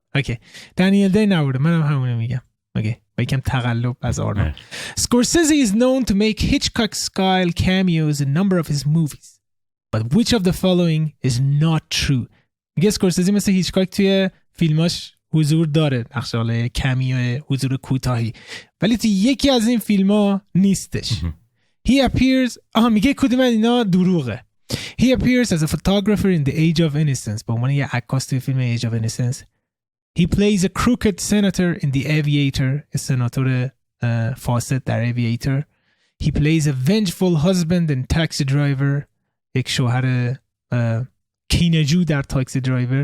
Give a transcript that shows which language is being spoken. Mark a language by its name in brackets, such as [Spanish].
[Persian] اوکی دنیل دی نبوده، منم همونو میگم. اوکی با یکم تقلب از آرنولد. [English] Scorsese is known to make Hitchcock style cameos in a number of his movies. But which of the following is not true? [Persian] میگه اسکورسیزی مثل هیچکاک توی فیلماش حضور داره، نقشه کمیو حضور کوتاهی، ولی توی یکی از این فیلم‌ها نیستش. He appears میگه کدوم اینا دروغه. [English] He appears as a photographer in The Age of Innocence. [Persian] با عنوان یه عکاس توی فیلم Age of Innocence. [English] He plays a crooked senator in The Aviator. [Persian] سناتور فاسد در Aviator. [English] He plays a vengeful husband in Taxi Driver. [Persian] یک شوهر کینجو در تاکسی درایور.